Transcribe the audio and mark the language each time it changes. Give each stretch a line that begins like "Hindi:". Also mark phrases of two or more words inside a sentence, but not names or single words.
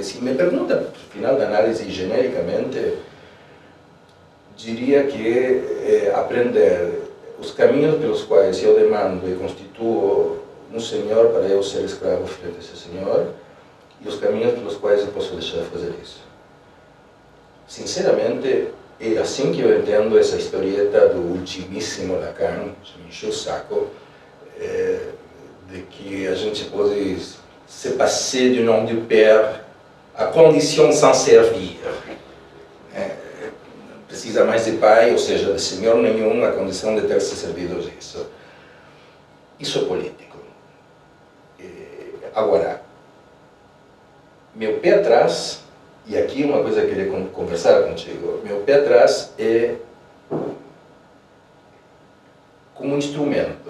Portuguese: Se me pergunta, no final da análise, genericamente, diria que aprender os caminhos pelos quais eu demando e constituo um senhor para eu ser escravo frente a esse senhor e os caminhos pelos quais eu posso deixar de fazer isso. Sinceramente, é assim que eu entendo essa historieta do ultimíssimo Lacan, que me encheu o saco, de que a gente pode
French: se passer du nom du père à condition sans servir.
Portuguese: Não precisa mais de pai, ou seja, de senhor nenhum, a condição de ter se servido disso. Isso é político. Agora, meu pé atrás, e aqui uma coisa que eu queria conversar contigo, meu pé atrás é como instrumento.